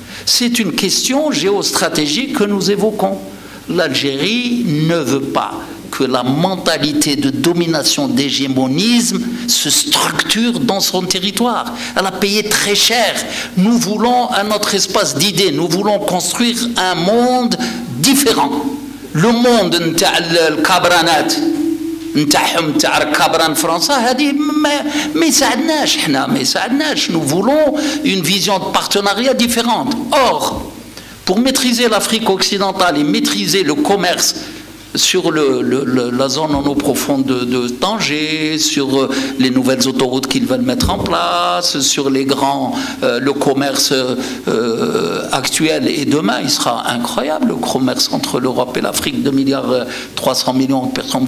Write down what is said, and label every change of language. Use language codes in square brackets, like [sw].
[fr] C'est une question géostratégique que nous évoquons. L'Algérie ne veut pas que la mentalité de domination, d'hégémonisme se structure dans son territoire. Elle a payé très cher. Nous voulons un autre espace d'idées. Nous voulons construire un monde différent. Le monde de Cabranat, [ar] نتاعهم تاع الكابران فرنسا هذه ما يساعدناش حنا ما يساعدناش. [fr] Nous voulons une vision de partenariat différente. Or, pour maîtriser l'Afrique occidentale et maîtriser le commerce sur la zone en eau profonde de Tanger, sur les nouvelles autoroutes qu'ils veulent mettre en place, sur les grands, le commerce actuel et demain, il sera incroyable, le commerce entre l'Europe et l'Afrique, 2,3 milliards de personnes.